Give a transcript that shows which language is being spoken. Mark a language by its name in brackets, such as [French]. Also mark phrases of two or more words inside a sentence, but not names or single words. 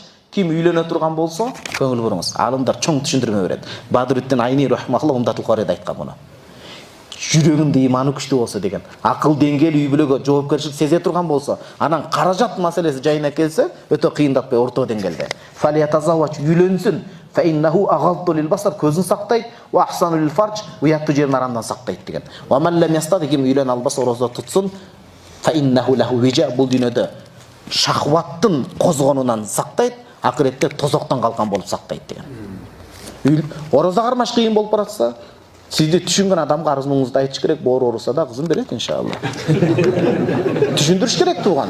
[Kyrgyz] Ким үйлөнө турган болсо, көңүл буруңуз. Алымдар чоң түшүндүрмө берет. Бадруттин Айни рахмахуллах умдатул Кураида айткан муну. Жүрөгүндө иманы күчтүү болсо деген. Акыл деңгээли үй бүлөгө жоопкерчилик сезе турган болсо, анан каражат маселеси жайына келсе, өтө кыйындатпай орто деңгээлде. Фалятазавваж үйлөнсүн. [Arabic] فإنه أغض للبصر, [Kyrgyz] көзүн сактайт, [Arabic] وأحصن للفرج, [Kyrgyz] уяттуу жерин арамдан сактайт деген. [Arabic] ومن لم يستطع, [Kyrgyz] ким үйлөнө албаса ораза тутсун, [Arabic] فإنه له وجاء, [Kyrgyz] бул дүйнөдө шахваттын козгонунан сактайт, акыретте тозоктон калган болуп сактайт деген. Ораза кармаш кыйын болуп баратса, сизди түшүнгөн адамга арызыңызды айтыш керек, боору ооруса да кызын берет иншалла. Түшүндүрүш керек тууган.